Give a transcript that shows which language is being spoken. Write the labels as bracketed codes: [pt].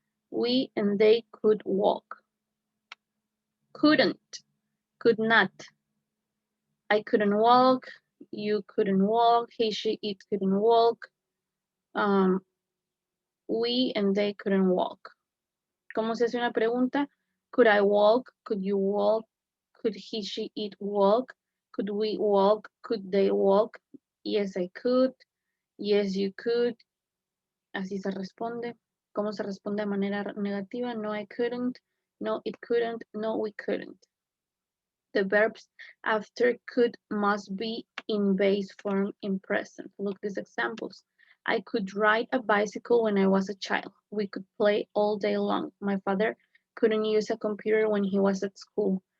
[en] We and they could walk. Couldn't, could not. I couldn't walk. You couldn't walk. He, she, it couldn't walk. We and they couldn't walk. [es] ¿Cómo se hace una pregunta? [en] Could I walk? Could you walk? Could he, she, it walk? Could we walk? Could they walk? Yes, I could. Yes, you could. [es] Así se responde. ¿Cómo se responde de manera negativa? [en] No, I couldn't. No, it couldn't. No, we couldn't. The verbs after could must be in base form in present. Look at these examples. I could ride a bicycle when I was a child. We could play all day long. My father couldn't use a computer when he was at school.